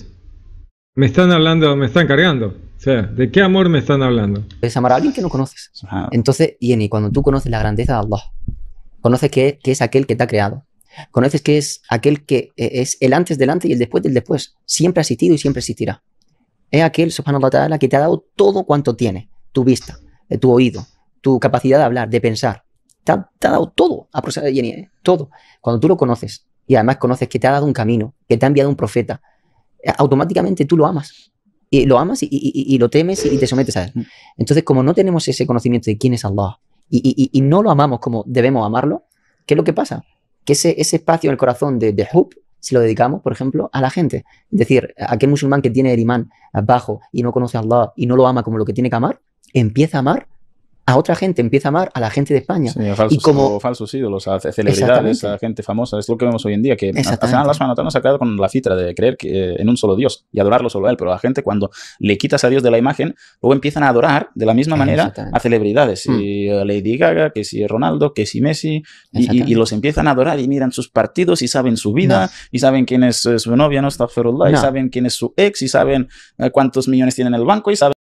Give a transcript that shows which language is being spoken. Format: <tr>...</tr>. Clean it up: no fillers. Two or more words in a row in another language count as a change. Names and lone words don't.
<es>Me están cargando. O sea, ¿de qué amor me están hablando? Es amar a alguien que no conoces. Entonces, Jenny, cuando tú conoces la grandeza de Allah, conoces que es aquel que te ha creado, conoces que es aquel que es el antes del antes y el después del después, siempre ha existido y siempre existirá. Es aquel,</es> <ar>سبحانه وتعالى,</ar> <es>que te ha dado todo cuanto tiene, tu vista, tu oído, tu capacidad de hablar, de pensar. Te ha dado todo, Jenny, todo. Cuando tú lo conoces, y además conoces que te ha dado un camino, que te ha enviado un profeta, automáticamente tú lo amas. Y lo amas y lo temes y te sometes a él. Entonces, como no tenemos ese conocimiento de quién es Allah y no lo amamos como debemos amarlo, ¿qué es lo que pasa? Que ese espacio en el corazón de hub se lo dedicamos, por ejemplo, a la gente. Es decir, aquel musulmán que tiene el imán bajo y no conoce a Allah y no lo ama como lo que tiene que amar, empieza a amar a otra gente, empieza a amar a la gente de España. Sí, falsos ídolos, a celebridades, a gente famosa. Es lo que vemos hoy en día, que al final Allah</es> <ar>سبحانه وتعالى</ar> <es>nos ha quedado con la fitra de creer en un solo Dios y adorarlo solo a él. Pero la gente, cuando le quitas a Dios de la imagen, luego empiezan a adorar de la misma manera a celebridades. Y Lady Gaga, que si Ronaldo, que si Messi, y los empiezan a adorar y miran sus partidos y saben su vida, y saben quién es su novia, no, astaghfirullah, y saben quién es su ex, y saben cuántos millones tiene en el banco, y saben</es>